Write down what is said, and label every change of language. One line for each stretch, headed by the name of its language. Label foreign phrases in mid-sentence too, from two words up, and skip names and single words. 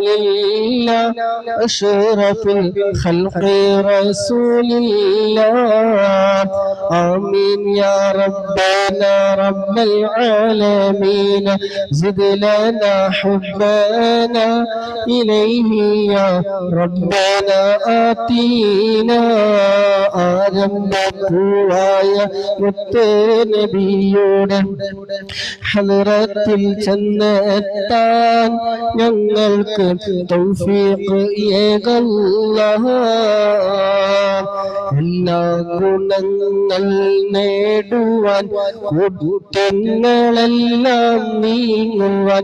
Arabic: الله أشرف الخلق رسول الله آمين يا ربنا رب العالمين زد لنا حبنا إليه يا ربنا آتينا
Malayalam: ആരംഭപ്പൂവായ മുത്ത് നബിയുടെ ഹദ്റത്തിൽ ചെന്നെത്താൻ ഞങ്ങൾക്ക് തൗഫീഖ് ഏകല്ലാഹ് എല്ലാ ഗുണങ്ങൾ നേടുവാൻ കുറ്റങ്ങളെല്ലാം നീങ്ങുവാൻ